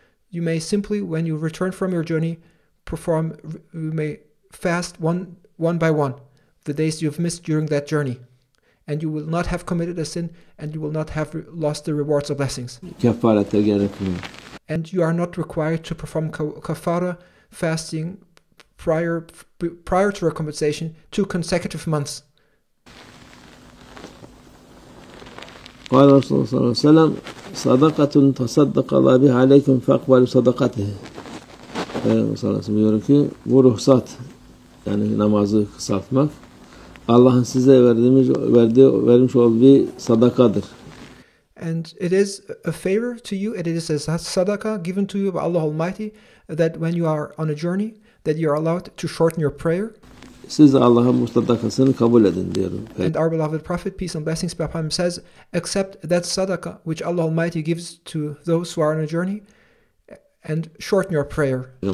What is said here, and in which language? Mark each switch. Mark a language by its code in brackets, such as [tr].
[en] You may simply, when you return from your journey, you may fast one by one the days you have missed during that journey, and you will not have committed a sin, and you will not have lost the rewards or blessings. [tr] Kefarete gerekmiyor. [en] And you are not required to perform kafara fasting prior to recompensation 2 consecutive months. [ar] قال رسول الله صلى الله عليه وسلم صدقة تصدق الله بها عليكم فأقبلوا صدقته. [tr] Peygamber sallallahu aleyhi ve sellem diyor ki bu ruhsat yani namazı kısaltmak Allah'ın size vermiş olduğu bir sadakadır. [en] And it is a favor to you, it is a sadaqah given to you by Allah Almighty, that when you are on a journey, that you are allowed to shorten your prayer. [tr] Siz Allah'ın bu sadakasını kabul edin diyor. [en] And our beloved Prophet, peace and blessings be upon him, says, accept that sadaqah which Allah Almighty gives to those who are on a journey, and shorten your prayer.